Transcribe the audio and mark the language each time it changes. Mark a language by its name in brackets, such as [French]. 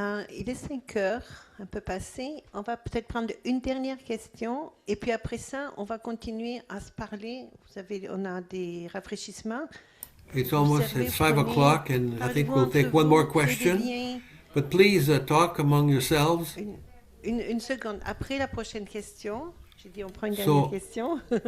[French] Il est 5 heures, un peu passé. On va peut-être prendre une dernière question et puis après ça, on va continuer à se parler. On a des rafraîchissements. [English] It's almost 5 o'clock and I think we'll take one more question. But please talk among yourselves. [French] Une seconde. Après la prochaine question, j'ai dit on prend une dernière question.